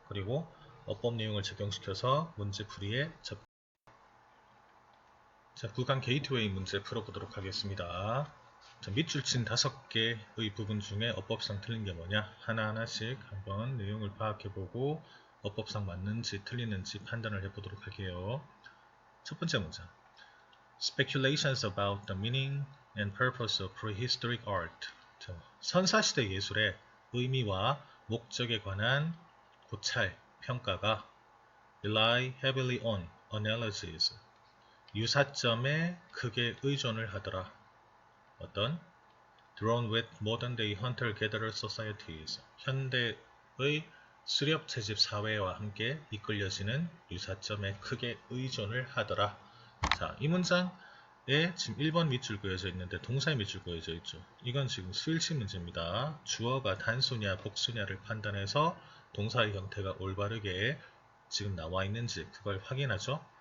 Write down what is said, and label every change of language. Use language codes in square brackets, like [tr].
[ko] 그리고 어법 내용을 적용시켜서 문제풀이에 국강 게이트웨이 문제 풀어보도록 하겠습니다. 밑줄 친 5개의 부분 중에 어법상 틀린 게 뭐냐, 하나하나씩 한번 내용을 파악해보고 어법상 맞는지 틀리는지 판단을 해보도록 할게요. [en] 첫 번째 문장, Speculations about the meaning and purpose of prehistoric art. [ko] 선사시대 예술의 의미와 목적에 관한 고찰, 평가가 [en] rely heavily on analogies. [ko] 유사점에 크게 의존을 하더라. 어떤? [en] Drawn with modern day hunter-gatherer societies. [ko] 현대의 수렵 채집 사회와 함께 이끌려지는 유사점에 크게 의존을 하더라. 자, 이 문장에 지금 1번 밑줄 그어져 있는데 동사의 밑줄 그어져 있죠. 이건 지금 수일치 문제입니다. 주어가 단수냐 복수냐를 판단해서 동사의 형태가 올바르게 지금 나와 있는지 그걸 확인하죠.